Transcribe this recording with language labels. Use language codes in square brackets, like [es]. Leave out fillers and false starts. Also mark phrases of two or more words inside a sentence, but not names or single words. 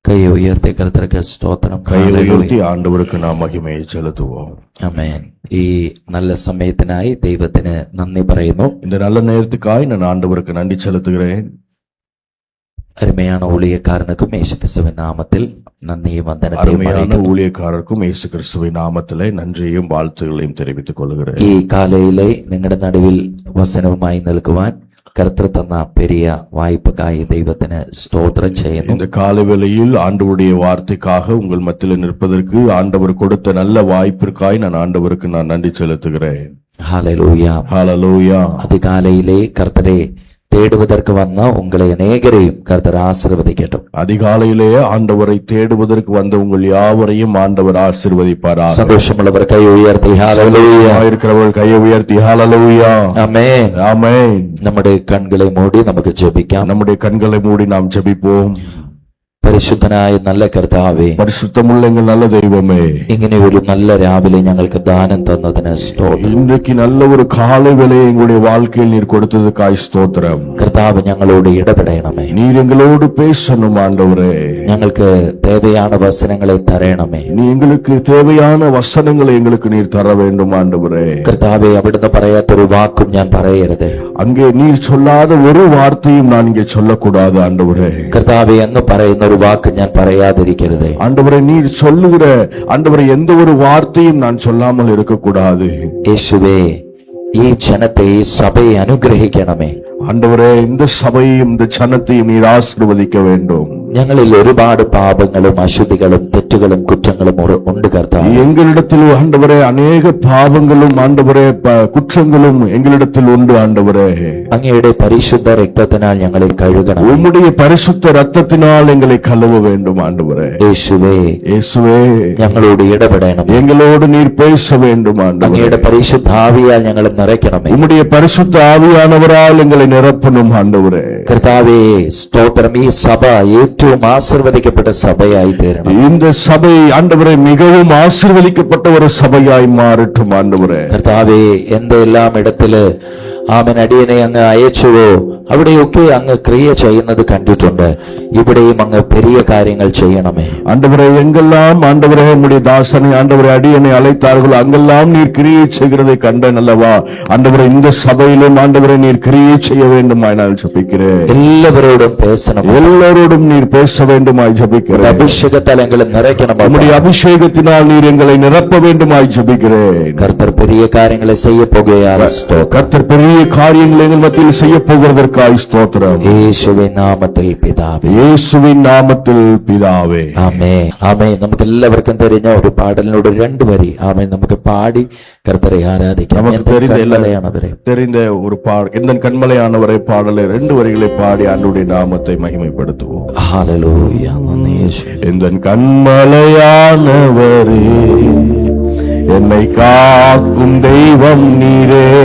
[ta] கையை உயர்த்தி கர்த்தருக்கு ஸ்தோத்திரம். கையை உயர்த்தி ஆண்டவருக்கு நாம் மகிமையை செலுத்துவோம். [ml] ആമേൻ. ഈ നല്ല സമയത്തിനായി ദൈവത്തിന് നന്ദി പറയുന്നു. [ta] இந்த நல்ல நேரத்துக்காய் நான் ஆண்டவருக்கு நன்றி செலுத்துகிறேன். அருமையான ஊழியக்காரனுக்கும் இயேசு கிறிஸ்துவின் நாமத்தில் நன்றியும் வந்தனத்தையும் அருமையான ஊழியக்காரருக்கும் இயேசு கிறிஸ்துவின் நாமத்திலே நன்றியும் வாழ்த்துகளையும் தெரிவித்துக் கொள்கிறேன். [ml] ഈ കാലയിലെ നിങ്ങളുടെ നടുവിൽ വചനവുമായി നിൽക്കുവാൻ കർത്തൃ തന്ന പെരിയ വായ്പക്കായി ദൈവത്തിന് സ്തോത്രം ചെയ്യുന്നു. [ta] இந்த காலவேளையில் ஆண்டவருடைய வார்த்தைக்காக உங்கள் மத்தியில் நிற்பதற்கு ஆண்டவர் கொடுத்த நல்ல வாய்ப்பிற்காய் நான் ஆண்டவருக்கு நன்றி செலுத்துகிறேன். [ml] ഹല്ലേലൂയ, [ta] ஹல்லேலூயா. அதிகாலையிலே கர்த்தரை தேடுவதற்கு வந்த உங்களை அநேகரையும் கர்த்தர் ஆசீர்வதிக்கட்டும். அதிகாலையிலே ஆண்டவரை தேடுவதற்கு வந்த உங்கள் யாவரையும் ஆண்டவர் ஆசீர்வதிப்பாராக. சந்தோஷமுள்ளவர் கை உயர்த்தி ஹல்லேலூயா. இருக்கிறவர்கள் கையை உயர்த்தி ஹல்லேலூயா. ஆமென், ஆமென். நம்முடைய கண்களை மூடி நமக்கு ஜெபிക്കാം. நம்முடைய கண்களை மூடி நாம் ஜெபிப்போம். [ml] പരിശുദ്ധനായ നല്ല കർത്താവേ, പരിശുദ്ധമുള്ള എങ്കിൽ നല്ല ദൈവമേ, ഇങ്ങനെ ഒരു നല്ല രാവിലെ ഞങ്ങൾക്ക് ദാനം തന്നതിന് സ്തോത്രം. [ta] ഇன்றைக்கு நல்ல ஒரு காலை வேளையை எங்களுடைய வாழ்க்கையில் நீர் கொடுத்ததுக்காய் ஸ்தோத்திரம். [ml] കർത്താവ് ഞങ്ങളോട് ഇടപെടണമേ. [ta] நீர் எங்களோடு பேசணும் ஆண்டவரே. [ml] ഞങ്ങൾക്ക് [ta] தேவையான வசனங்களை [ml] தரேണമേ. [ta] நீ எங்களுக்கு தேவையான வசனங்களை எங்களுக்கு நீர் தர வேண்டும் ஆண்டவரே. [ml] കർത്താവേ, അവിടുന്ന് പറയാത്തൊരു വാക്കും ഞാൻ പറയരുത്. [ta] அங்கே நீர் சொல்லாத ஒரு வார்த்தையும் நான் இங்கே சொல்லக்கூடாது ஆண்டவரே. [ml] കർത്താവേ, എന്ന് പറയുന്ന ഒരു വാക്ക് ഞാൻ പറയാതിരിക്കരുത്. [ta] ஆண்டவரே, நீர் சொல்லுகிற ஆண்டவரே எந்த ஒரு வார்த்தையும் நான் சொல்லாமல் இருக்கக்கூடாது. [ml] യേശുവേ, ഈ ജനത്തെ ഈ സഭയെ അനുഗ്രഹിക്കണമേ. [ta] ஆண்டவரே, இந்த சபையும் இந்த ஜனத்தையும் நீர் ஆசீர்வதிக்க வேண்டும். [ml] ഞങ്ങളിൽ ഒരുപാട് പാപങ്ങളും അശുദ്ധികളും തെറ്റുകളും കുറ്റങ്ങളും ഉണ്ട് കർത്താവേ. [ta] எங்களிடத்தில் ஆண்டவரே அநேக பாவங்களும் ஆண்டவரே குற்றங்களும் எங்களிடத்தில் உண்டு ஆண்டவரே. [ml] അങ്ങയുടെ പരിശുദ്ധ രക്തത്തിനാൽ ഞങ്ങളെ കഴുകണം. [ta] உம்முடைய பரிசுத்த ரத்தத்தினால் எங்களை கழுவ வேண்டும் ஆண்டவரே. [ml] യേശുവേ, [ta] இயேசுவே, [ml] ഞങ്ങളോട് ഇടപെടണം. [ta] எங்களோடு நீர் பேச வேண்டும் ஆண்டவரே. [ml] അങ്ങയുടെ പരിശുദ്ധ ആവിയാൽ ഞങ്ങളെ നിറയ്ക്കണമേ. [ta] உம்முடைய பரிசுத்த ஆவியானவரால் எங்களை நிரப்பணும் ஆண்டவரே. [ml] കർത്താവേ, സ്തോത്രം. ഈ സഭ ഏറ്റവും ആശീർവദിക്കപ്പെട്ട സഭയായി തീരണം. [ta] இந்த சபை ஆண்டவரே மிகவும் ஆசீர்வதிக்கப்பட்ட ஒரு சபையாய் மாறட்டும் ஆண்டவரே. [ml] കർത്താവേ, എന്തെല്ലാം ഇടത്തില് ആമൻ അടിയനെ അങ്ങ് അയച്ചുവോ അവിടെയൊക്കെ അങ്ങ് ക്രിയ ചെയ്യുന്നത് കണ്ടിട്ടുണ്ട്. ഇവിടെയും അങ്ങ് பெரிய കാര്യങ്ങൾ ചെയ്യണമേ. [ta] ஆண்டவரே, எங்கெல்லாம் ஆண்டவரே உம்முடைய தாசனை ஆண்டவரே அடியனை அழைத்தார்களோ அங்கெல்லாம் நீர் கிரியை செய்கிறதை கண்டேன் அல்லவா. ஆண்டவரே, இந்த சபையிலும் ஆண்டவரே நீர் கிரியை செய்ய வேண்டுமாய் நான் ஜெபிக்கிறேன். [ml] എല്ലാവരോടും பேசணும். [ta] எல்லோரோடும் நீர் பேச வேண்டுமாய் ஜெபிக்கிறேன். அபிஷேகத்தால் எங்களை நிரப்பணும். உம்முடைய அபிஷேகத்தினால் நீர் எங்களை நிரப்ப வேண்டுமாய் ஜெபிக்கிறேன். கர்த்தர் பெரிய காரியங்களை செய்ய போகிறார். கர்த்தர் பெரிய காரியங்களை எங்கள் மத்தியில் செய்ய போகிறதற்காய் ஸ்தோத்திரம். [ml] യേശുവിൻ നാമത്തിൽ പിതാവേ. യേശുവിൻ നാമത്തിൽ പിതാവേ. ആമേൻ, ആമേൻ. നമുക്ക് എല്ലാവർക്കും தெரிஞ்ச ഒരു പാടലിനോട് 2 വരി ആമേൻ നമുക്ക് പാടി കർത്തരെ ആരാധിക്കാം. [ta] நமக்கு தெரிந்த ஒரு எந்தன் கண்மலையானவரை பாடலை 2 வரிகளை பாடி ஆண்டவருடைய நாமத்தை மகிமைப்படுத்துவோம். ஹல்லேலூயா. நன்றி இயேசுவே. எந்தன் கண்மலையானவரே, என்னை காக்கும் தெய்வம் நீரே.